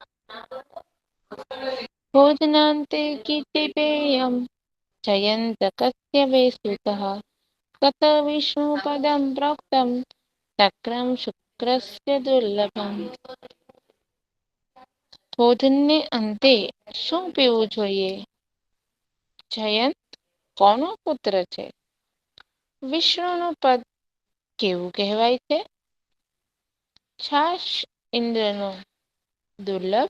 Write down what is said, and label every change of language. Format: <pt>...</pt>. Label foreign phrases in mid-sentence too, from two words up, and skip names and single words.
<sa>भोजनान्ते कीर्तिपेयम् जयन्त कस्य वै सुतः तत विष्णुपदं प्रोक्तं तक्रं શુક્રસ્ય દુર્લભમ.</sa> <gu>ભોજનને અંતે શું પીવું જોઈએ? જયંત કોનો પુત્ર છે? વિષ્ણુનું પદ કેવું કહેવાય છે? છાશ ઇન્દ્રનો દુર્લભ.</gu>